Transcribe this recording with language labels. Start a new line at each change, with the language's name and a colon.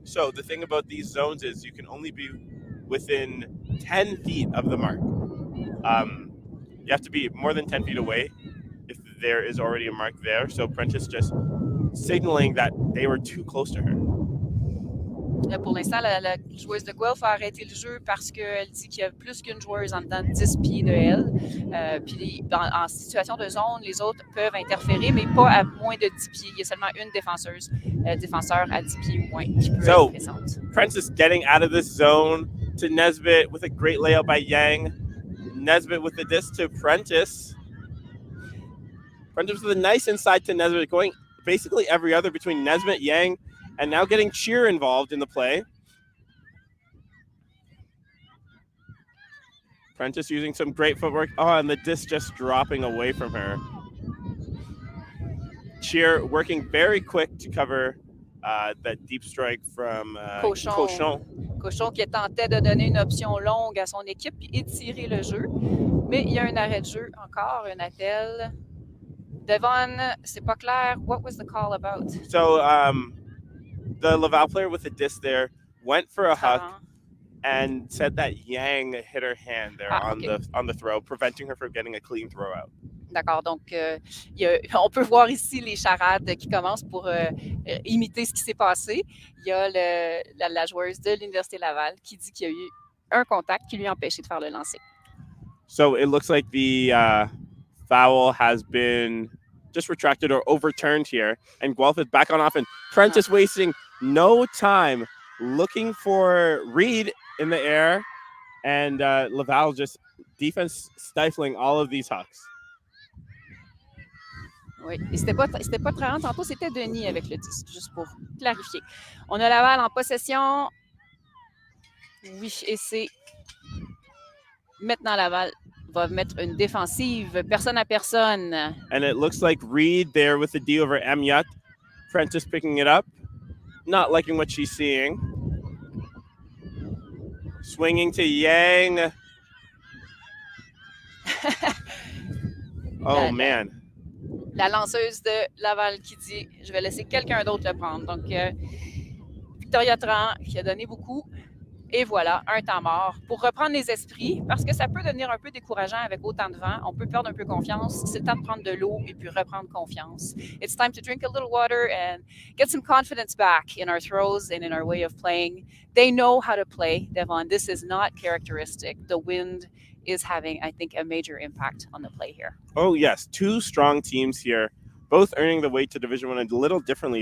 English: So the thing about these zones is you can only be within 10 feet of the mark. You have to be more than 10 feet away if there is already a mark there. So Prentice just signaling that they were too close to her.
French: Pour l'instant, la joueuse de Guelph a arrêté le jeu parce qu'elle dit qu'il y a plus qu'une joueuse en dedans de 10 pieds de elle. Puis en situation de zone, les autres peuvent interférer, mais pas à moins de 10 pieds. Il y a seulement une défenseur à 10 pieds ou moins qui peut être présente.
English: Prentice getting out of this zone to Nesbitt with a great layout by Yang. Nesbitt with the disc to Prentice. Prentice with a nice inside to Nesbitt, going basically every other between Nesbitt, Yang, and now getting Cheer involved in the play. Prentice using some great footwork. Oh, and the disc just dropping away from her. Cheer working very quick to cover that deep strike from Cochon.
French: Cochon qui tentait de donner une option longue à son équipe et étirer le jeu. Mais il y a un arrêt de jeu encore, un appel.
English: Devon,
French: c'est pas clair.
English: What was the call about? So, the Laval player with the disc there went for a huck and said that Yang hit her hand there on the throw, preventing her from getting a clean throw out.
French: D'accord, donc on peut voir ici les charades qui commencent pour imiter ce qui s'est passé. Il y a la joueuse de l'Université Laval qui dit qu'il y a eu un contact qui lui a empêché de faire le lancer.
English: So it looks like the foul has been just retracted or overturned here, and Guelph is back on offense. Prentice wasting no time looking for Reed in the air, and Laval just defense stifling all of these hucks.
French: Oui, et c'était pas très lent. Tantôt, c'était Denis avec le disque, juste pour clarifier. On a Laval en possession. Oui, et c'est maintenant Laval va mettre une défensive, personne à personne.
English: And it looks like Reed there with the D over Emyat. Prentice picking it up. Not liking what she's seeing. Swinging to Yang. Oh, man.
French: La lanceuse de Laval qui dit « Je vais laisser quelqu'un d'autre le prendre ». Donc, Victoria Tran qui a donné beaucoup. Et voilà, un temps mort pour reprendre les esprits, parce que ça peut devenir un peu décourageant avec autant de vent. On peut perdre un peu confiance. C'est le temps de prendre de l'eau et puis reprendre confiance.
English: It's time to drink a little water and get some confidence back in our throws and in our way of playing. They know how to play, Devon. This is not characteristic. The wind is having, I think, a major impact on the play here. Oh, yes. Two strong teams here, both earning the way to Division I a little differently.